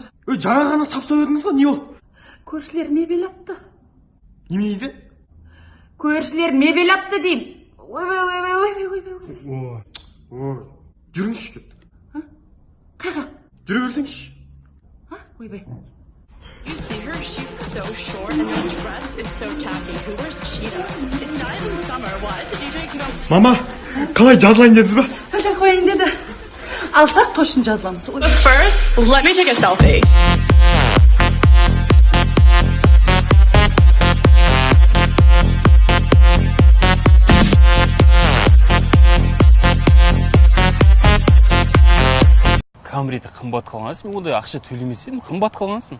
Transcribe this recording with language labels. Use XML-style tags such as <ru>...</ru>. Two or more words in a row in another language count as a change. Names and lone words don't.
<kk>Жаңа ғана сап сөйледіңіз ғой, не болды? Көршілер мебель апты. Неме дейді? Көршілер мебель апты дейм. Ойбай. Жүріңізші кетті. Қайға? Жүре берсеңізші. Ойбай.</kk> <en>You see her, she's so short and her dress is so tacky. Who wears cheetah? It's not even summer. What? The DJ could have...</en> <kk>Мама, қалай жазылайын дедіңіз ба? Сәл қояйын деді. Алсақ қошын жазыламыз.</kk> <en>But first, let me take a selfie.</en> <kk>Камриді қымбат қалғансың, ондай ақша төлемесең, қымбат қалғансың.</kk>